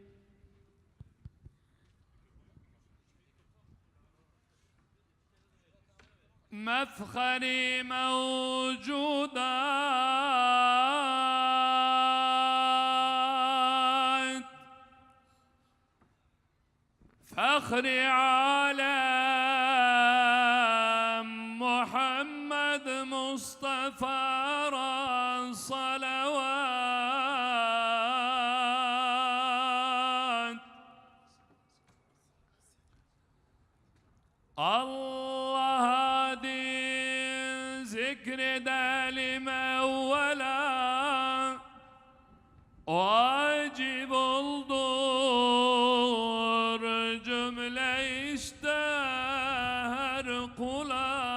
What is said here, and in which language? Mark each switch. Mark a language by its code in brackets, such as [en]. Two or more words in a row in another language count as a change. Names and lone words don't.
[tr] Mefhar-i mevcudat fahr-i âlem Muhammed Mustafa [ar] صلوات الله [tr] din zikredelim evvela vacip oldur cümle işte her kula.